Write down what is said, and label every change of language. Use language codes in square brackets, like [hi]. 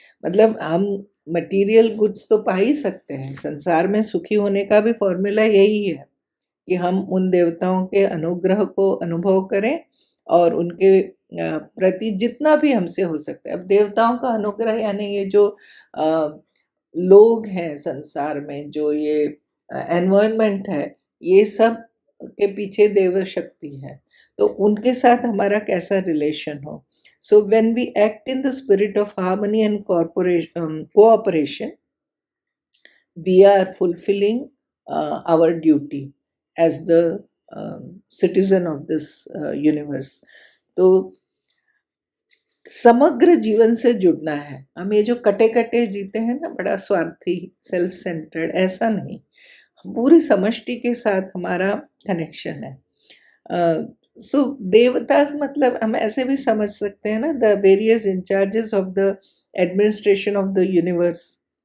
[hi] मतलब हम material goods तो पा ही सकते हैं, संसार में सुखी होने का भी फॉर्मूला यही है कि हम उन देवताओं के अनुग्रह को अनुभव करें और उनके प्रति जितना भी हमसे हो सकता है। अब देवताओं का अनुग्रह यानी ये जो लोग हैं संसार में, जो ये एनवायरनमेंट है, ये सब के पीछे देव शक्ति है, तो उनके साथ हमारा कैसा रिलेशन हो। [en] So when we act in the spirit of harmony and cooperation, we are fulfilling our duty as the citizen of this universe. [hi] तो समग्र जीवन से जुड़ना है। हम ये जो कटे कटे जीते हैं ना, बड़ा स्वार्थी, सेल्फ सेंटर्ड, ऐसा नहीं, पूरी समष्टि के साथ हमारा कनेक्शन है। सो देवतास मतलब हम ऐसे भी समझ सकते हैं ना, [en] The various incharges of the administration of the universe.